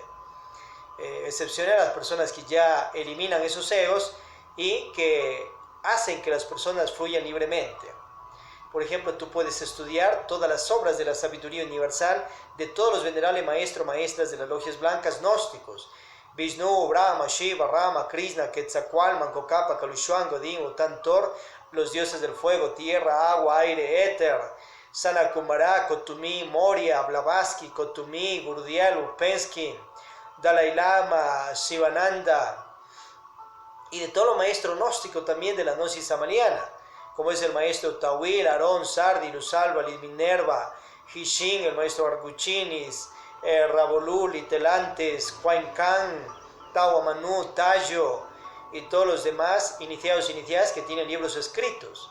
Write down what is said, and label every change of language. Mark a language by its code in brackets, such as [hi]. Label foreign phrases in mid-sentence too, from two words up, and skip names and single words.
[es] Excepciones a las personas que ya eliminan esos egos y que hacen que las personas fluyan libremente. Por ejemplo, tú puedes estudiar todas las obras de la sabiduría universal de todos los venerables maestros, maestras de las logias blancas gnósticos. Vishnu, Brahma, Shiva, Rama, Krishna, Quetzalcóatl, Manco-Cápac, Calixuán, Godín, Utantor, los dioses del fuego, tierra, agua, aire, éter, Sanat-Kumara, Kotumi, Moria, Blavatsky, Kotumi, Gurdjieff, Upensky, Dalai Lama, Shivananda, y de todos los maestros gnósticos también de la gnosis samariana, como es el maestro Tawil, Aarón, Sardi, Lusalva, Minerva, Hishin, el maestro Arguchinis, Rabolú, Litelantes, Huayn Khan, Tawa Manu, Tayo y todos los demás iniciados y iniciadas que tienen libros escritos.